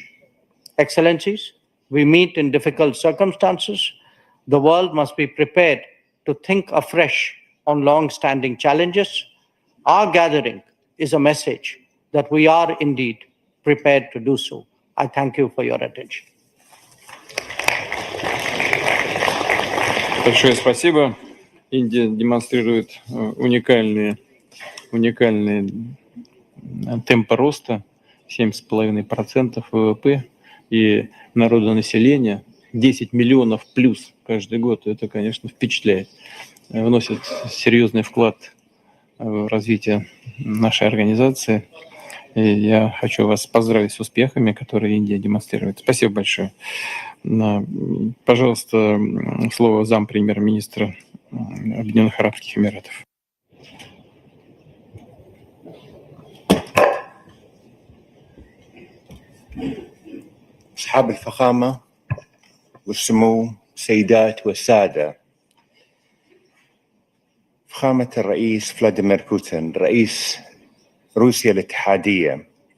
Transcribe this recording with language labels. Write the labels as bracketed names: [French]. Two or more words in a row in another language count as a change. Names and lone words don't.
[English] Excellencies, we meet in difficult circumstances. The world must be prepared to think afresh on long-standing challenges. Our gathering is a message that we are indeed prepared to do so. I thank you for your attention. [Russian] Большое спасибо. Индия демонстрирует уникальные темпы роста, 7,5% ВВП и народонаселение 10 миллионов плюс каждый год. Это, конечно, впечатляет. Вносит серьезный вклад в развитие нашей организации. И я хочу вас поздравить с успехами, которые Индия демонстрирует. Спасибо большое. Пожалуйста, слово зампремьер-министра Объединенных Арабских Эмиратов. [Arabic] أصحاب الفخامة والسمو سيدات والسادة، فخامة الرئيس فلاديمير بوتين رئيس روسيا الاتحادية،